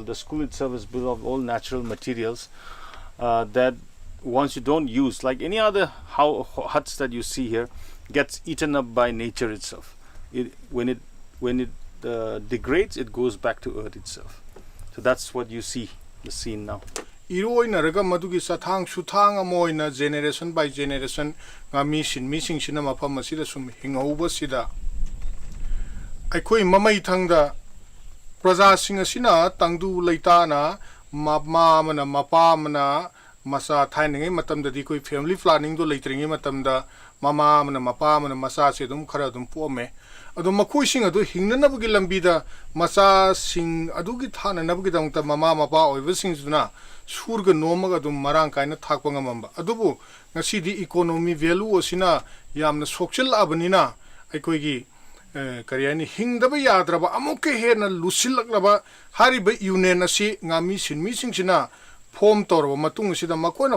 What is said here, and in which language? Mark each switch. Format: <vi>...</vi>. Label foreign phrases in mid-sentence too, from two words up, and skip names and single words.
<en>The school itself is built of all natural materials that once you don't use, like any other huts that you see here, gets eaten up by nature itself. When it degrades, it goes back to earth itself. So that's what you see, the scene now.</en> <mni>Iroina raga madugi sathang suthang amoina</mni> <en>generation by generation</en> <mni>nga missing sina mafam masida sum hingauba sida aikoi mamai thangda praja sing asina tangdu leitana mama mana mapa mana masa thainengai matamda di koi</mni> <en>family planning</en> <mni>do leitringi matamda mama mana mapa mana masa se dum khara dum pome adu makoi sing adu hingnana bugi lambida masa sing adu gi thana nabugi dangta mama mapa oiba sing suna surga nomaga dum marang kaina thakpa ngamamba adubu ngasi di</mni> <en>economy value</en> <mni>osina yamna sokchel abanina aikoi gi kariani hingdaba yadraba amuke hena lusilaklaba hariba union asi ngami sinmi singsina form torba matung sida makona</mni>